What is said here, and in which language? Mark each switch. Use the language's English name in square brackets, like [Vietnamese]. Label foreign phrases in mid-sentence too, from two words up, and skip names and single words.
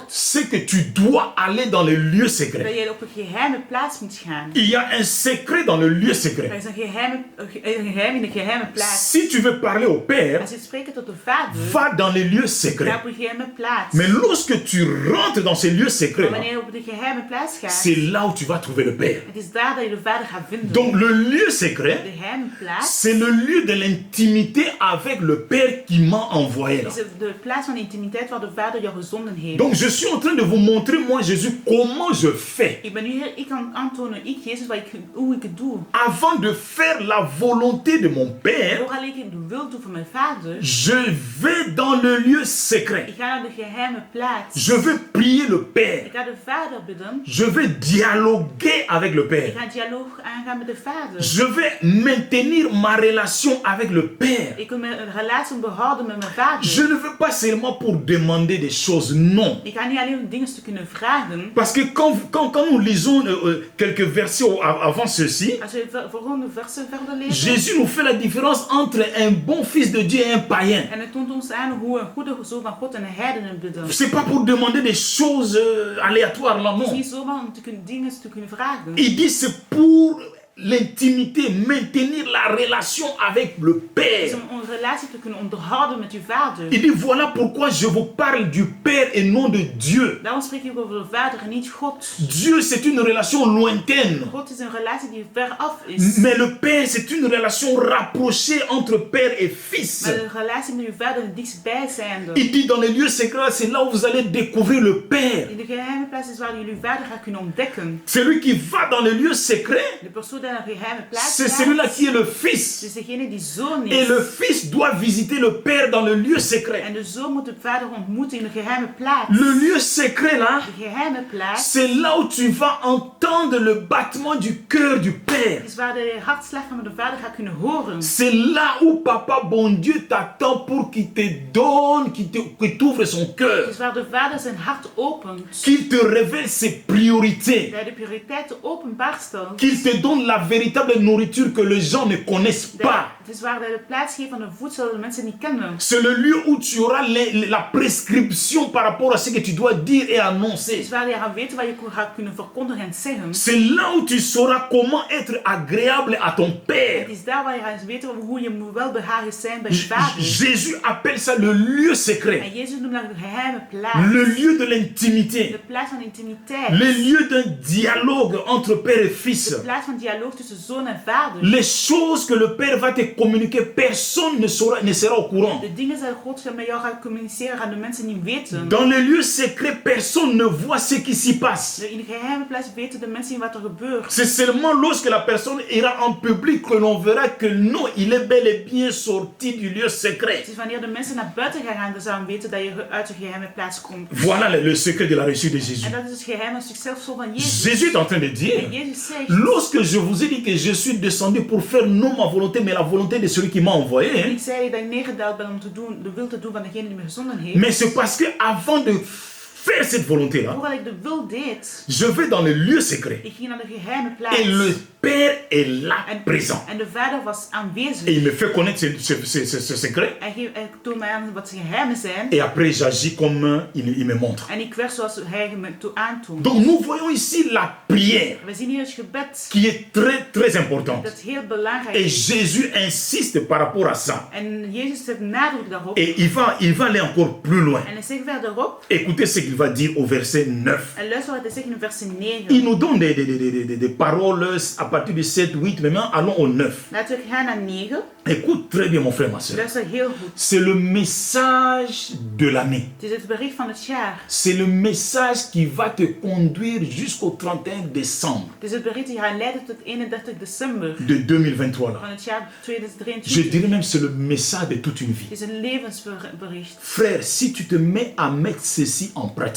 [French] c'est que tu dois aller dans le lieu [Dutch] dat [French] secret. [Dutch] je op een geheime plaats moet gaan. [French] Il y a un secret dans le lieu [Dutch] Er [French] secret. [Dutch] is een geheim in de geheime plaats. [French] Si tu veux parler au Père, [Dutch] Als je spreekt tot de vader, [French] va dans les lieux [Dutch] ga [French] secrets. [Dutch] op een geheime plaats. [French] Mais lorsque tu rentres dans ces lieux [Dutch] Maar [French] secrets, [Dutch] wanneer je op de geheime plaats gaat, [French] c'est là où tu vas trouver le Père. [Dutch] het is daar dat je de vader gaat vinden. [French] Donc le lieu secret, [Dutch] De geheime plaats [French] c'est le lieu de l'intimité avec le Père qui m'a envoyé là. [Dutch] is de plaats van intimiteit waar de vader jou gezonden heeft. [French] Donc je suis en train de vous montrer, moi Jésus, comment je fais. [Dutch] Ik ben nu hier, ik kan aantonen, ik Jezus, hoe ik het doe. [French] Avant de faire la volonté de mon Père, [Dutch] Door alleen ik de wil doe van mijn vader, [French] je vais dans le lieu secret. [Dutch] ik ga naar de geheime plaats. [French] Je vais prier le Père. [Dutch] Ik ga de vader bidden. [French] Je vais dialoguer avec le [Dutch] Ik [French] Père. [Dutch] ga dialoog aangaan met de vader. [French] Je vais maintenir ma relation avec le Père. [Dutch] Ik wil mijn relatie behouden met mijn vader. [French] Je ne veux pas seulement pour demander des choses, non. [Dutch] Ik ga niet alleen om dingen te kunnen vragen. [French] Parce que quand nous lisons quelques versets avant ceci, [Dutch] Als we volgende versen verder lezen. [French] Jésus nous fait la différence entre un bon fils de Dieu et un païen. [Dutch] En het toont ons aan hoe een goede zoon van God en een heidenen bidden. Het [French] C'est pas pour demander des choses aléatoires là, [Dutch] is [French] non. [Dutch] niet zomaar om dingen te kunnen vragen. [French] Il dit c'est pour l'intimité, maintenir la relation avec le [Dutch] Het is [French] Père. [Dutch] om een relatie te kunnen onderhouden met uw vader. [French] Il dit, voilà pourquoi je vous parle du Père et non de Dieu. [Dutch] Daarom spreek ik over de vader en niet God. [French] Dieu, c'est une relation lointaine. [Dutch] God is een relatie die ver af is. [French] Mais le Père, c'est une relation rapprochée entre Père et Fils. [Dutch] Maar de relatie met uw vader is dichtstbij zijnde. [French] Il dit, dans les lieux secrets, c'est là où vous allez découvrir le Père. [Dutch] In de geheime plaats is waar jullie uw vader gaat kunnen ontdekken. [French] Celui qui va dans les lieux secrets, [Dutch] De persoon die naar de geheime plaats [French] c'est [Dutch] gaat, [French] celui-là qui est le Fils. [Dutch] is degene die zoon [French] Et [Dutch] is. [French] le Fils doit visiter le Père dans le lieu secret. [Dutch] En de zoon moet de vader ontmoeten in de geheime plaats. [French] Le lieu secret, là, [Dutch] De geheime plaats [French] c'est là où tu vas entendre le battement du cœur du Père. [Dutch] is waar de hartslag van de vader gaat kunnen horen. [French] C'est là où Papa, bon Dieu, t'attend pour qu'il te donne, qu'il t'ouvre son [Dutch] Het [French] cœur, [Dutch] is waar de vader zijn hart opent. [French] qu'il te révèle ses priorités, [Dutch] Dat hij de prioriteiten openbaar stelt. [French] qu'il te donne la véritable nourriture que les gens ne connaissent pas. [Dutch] Het is waar hij de plaats geeft van de voedsel dat de mensen niet kennen. [French] C'est le lieu où tu auras la prescription par rapport à ce que tu dois dire et [Dutch] Het [French] annoncer. [Dutch] is waar hij gaat weten wat je gaat kunnen verkondigen en zeggen. [French] C'est là où tu sauras comment être agréable à ton Père. [Dutch] Het is daar waar je gaat weten hoe je moet welbehagen zijn bij je vader. [French] Jésus appelle ça le lieu secret, [Dutch] En Jezus noemt dat de geheime plaats. [French] le lieu de l'intimité, [Dutch] De plaats van intimiteit. [French] le lieu d'un dialogue entre Père et Fils. [Dutch] De plaats van dialoog tussen zoon en vader. [French] Les choses que le Père va te communiquer, personne ne sera au courant. [Dutch] De dingen die God met jou gaat communiceren, gaan de mensen niet weten. [French] Dans les lieux secrets, personne ne voit ce qui s'y passe. [Dutch] In de geheime plaats weten de mensen niet wat er gebeurt. [French] C'est seulement lorsque la personne ira en public que l'on verra que non, il est bel et bien sorti du lieu secret. [Dutch] Het is wanneer de mensen naar buiten gaan, dan zouden weten dat je uit de geheime plaats komt. [French] Voilà le secret de la réussite de Jésus. [Dutch] En dat is het geheim van succesvol van Jezus. [French] Jésus est en train de dire, [Dutch] En Jezus zegt, [French] lorsque je vous ai dit que je suis descendu pour faire non ma volonté, mais la volonté de celui qui m'a envoyé, hein, [Dutch] ik zei dat ik neergedaald ben om te doen, de wil te doen van degene die me gezonden heeft. [French] mais c'est parce que avant de faire cette volonté-là, [Dutch] Voordat ik de wil deed, [French] je vais dans le lieu secret. [Dutch] ik ging naar de geheime plaats. [French] Et le Père est là, présent. [Dutch] En de vader was [French] Et [Dutch] aanwezig. [French] il me fait connaître ce secret. [Dutch] Hij toont mij aan wat zijn geheimen zijn. [French] Et après, j'agis comme il me montre. [Dutch] En ik werd zoals hij me aantoont. [French] Donc, nous voyons ici la prière [Dutch] We zien hier het gebed. [French] qui est très, très importante. [Dutch] Dat heel belangrijk [French] Et [Dutch] is. [French] Jésus insiste par rapport à ça. [Dutch] En Jezus zet nadruk daarop. [French] Et il va aller encore plus loin. [Dutch] En hij zegt verderop. [French] Écoutez ce qu'il va dire au verset 9. [Dutch] En luister wat hij zegt in vers 9. [French] Il nous donne des paroles à partir du 7, 8, mais maintenant allons au 9. [Dutch] Laten we gaan naar 9. [French] Écoute très bien mon frère, ma soeur. [Dutch] Luister heel goed. [French] C'est le message de l'année. [Dutch] Het is het bericht van het jaar. [French] C'est le message qui va te conduire jusqu'au 31 décembre [Dutch] Het is het bericht die gaat leiden tot 31 december [French] de 2023. Là. [Dutch] van het jaar Je 2023. [French] dirais même c'est le message de toute une vie. [Dutch] Het is een levensbericht. [French] Frère, si tu te mets à mettre ceci en pratique,